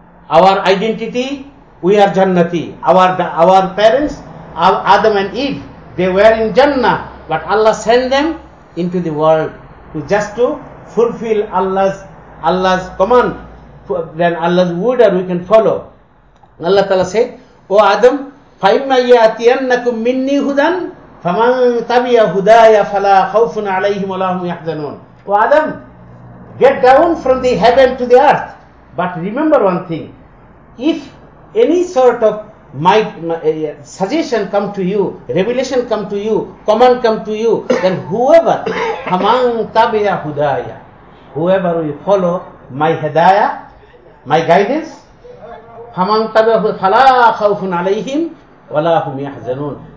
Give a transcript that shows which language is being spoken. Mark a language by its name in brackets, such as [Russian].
[English] Our identity, we are Jannati. Our parents, Adam and Eve, they were in Jannah, but Allah sent them into the world to fulfill Allah's command. Then Allah's order we can follow. Allah Ta'ala said, O Adam, [Arabic] فَإِمَّا يَأْتِيَنَّكُمْ مِنِّي هُدًى فَمَنْ تَبِيَ هُدَايَ فَلَا خَوْفٌ عَلَيْهِمْ وَلَا هُمْ يَحْزَنُونَ. [English] O Adam, get down from the heaven to the earth. But remember one thing, if any sort of suggestion come to you, revelation come to you, command come to you, then whoever, [Arabic] فَمَنْ تَبِيَ هُدَايَ, [English] whoever will follow my hidayah, my guidance, [Arabic] فَمَنْ تَبِيَ هُدَايَ فَلَا خَوْفٌ عَلَيْهِمْ وَلَا هُمْ يَحْزَنُونَ.